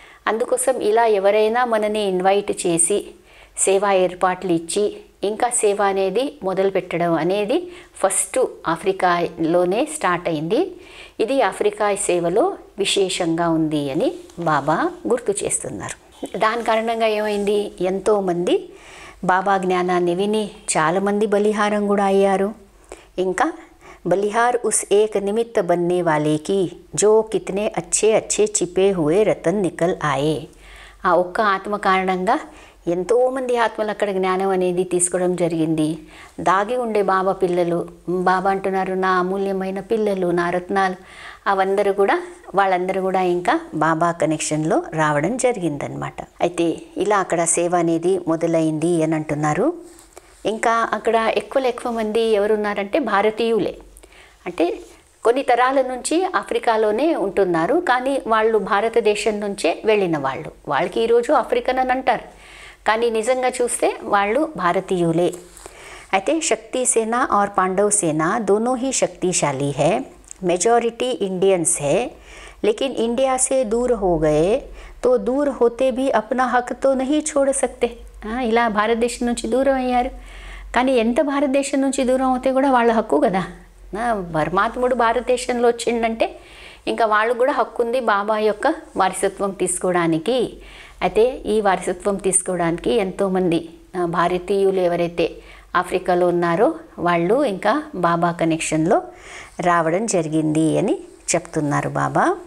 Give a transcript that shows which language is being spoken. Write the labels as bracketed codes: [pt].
[te] అందుకోసం ఇలా ఎవరైనా మనని ఇన్వైట్ చేసి సేవా ఏర్పాట్లు ఇచ్చి ఇంకా సేవ అనేది మొదలు పెట్టడం అనేది ఫస్ట్ ఆఫ్రికాలోనే స్టార్ట్ అయింది. ఇది ఆఫ్రికా సేవలో విశేషంగా ఉంది అని బాబా గుర్తు చేస్తున్నారు. దాని కారణంగా ఏమైంది, ఎంతోమంది బాబా జ్ఞానాన్ని విని చాలామంది బలిహారం కూడా అయ్యారు. [hi] ఇంకా बलिहार उस एक निमित्त बनने वाले की जो कितने अच्छे अच्छे छिपे हुए रतन निकल आए. [te] ఆ ఒక్క ఆత్మ కారణంగా ఎంతోమంది ఆత్మలు అక్కడ జ్ఞానం అనేది తీసుకోవడం జరిగింది. దాగి ఉండే బాబా పిల్లలు, బాబా అంటున్నారు నా అమూల్యమైన పిల్లలు, నా రత్నాలు, వాళ్ళందరూ కూడా ఇంకా బాబా కనెక్షన్లో రావడం జరిగిందనమాట. అయితే ఇలా అక్కడ సేవ అనేది మొదలైంది అని అంటున్నారు. ఇంకా అక్కడ ఎక్కువ మంది ఎవరున్నారంటే భారతీయులే. అంటే కొన్ని తరాల నుంచి ఆఫ్రికాలోనే ఉంటున్నారు, కానీ వాళ్ళు భారతదేశం నుంచే వెళ్ళిన వాళ్ళకి ఈరోజు ఆఫ్రికన్ అని అంటారు, కానీ నిజంగా చూస్తే వాళ్ళు భారతీయులే. అయితే శక్తి సేన [hi] और पांडव सेना दोनों ही शक्तिशाली है. मेजॉरिटी इंडियंस है, लेकिन इंडिया से दूर हो गए तो दूर होते भी अपना हक तो नहीं छोड़ सकते. [te] ఇలా భారతదేశం నుంచి దూరం అయ్యారు, కానీ ఎంత భారతదేశం నుంచి దూరం అవుతే కూడా వాళ్ళ హక్కు కదా. పరమాత్ముడు భారతదేశంలో వచ్చిండంటే ఇంకా వాళ్ళు కూడా హక్కు ఉంది బాబా యొక్క వారసత్వం తీసుకోవడానికి. అయితే ఈ వారసత్వం తీసుకోవడానికి ఎంతోమంది భారతీయులు ఎవరైతే ఆఫ్రికాలో ఉన్నారో వాళ్ళు ఇంకా బాబా కనెక్షన్లో రావడం జరిగింది అని చెప్తున్నారు బాబా.